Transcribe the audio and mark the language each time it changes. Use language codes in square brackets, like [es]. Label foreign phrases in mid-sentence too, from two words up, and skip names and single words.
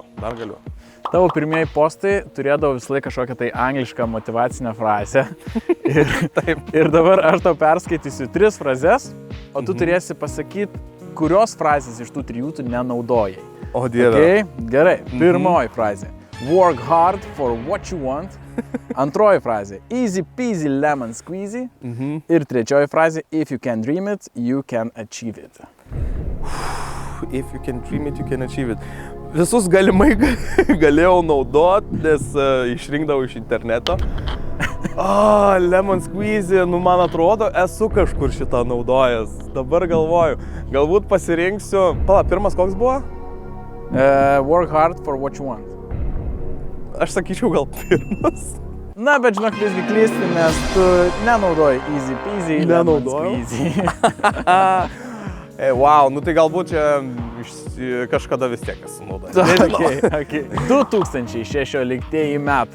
[lt] Tavo pirmieji postai turėdavo visą laiką kažkokią tai anglišką motyvacinę frazę ir dabar aš tau perskaitysiu 3 frazes, o tu turėsi pasakyti, kurios frazės iš tų 3 tu nenaudojai. O dieve. Okay? Gerai, pirmoji frazė. [en] Work hard for what you want. [lt] Antroji frazė. [en] Easy peasy lemon squeezy. [lt] Ir trečioji frazė. [en] If you can dream it, you can achieve it. If you can dream it, you can achieve it. [lt] Visus galimai galėjau naudoti, nes išrinkdavau iš interneto. [en] Lemon squeezy, [lt] nu man atrodo, esu kažkur šitą naudojęs. Dabar galvoju, galbūt pasirinksiu. Pala, pirmas koks buvo? [en] Work hard for what you want. [lt] Aš sakyčiau gal pirmas. Na, bet žinok, visgi klysti, nes tu nenaudoji [en] easy peasy, lemon squeezy. [lt] Wow, nu tai galbūt čia kažkada vis tiek esu naudojęs. Okay. 2016 metai.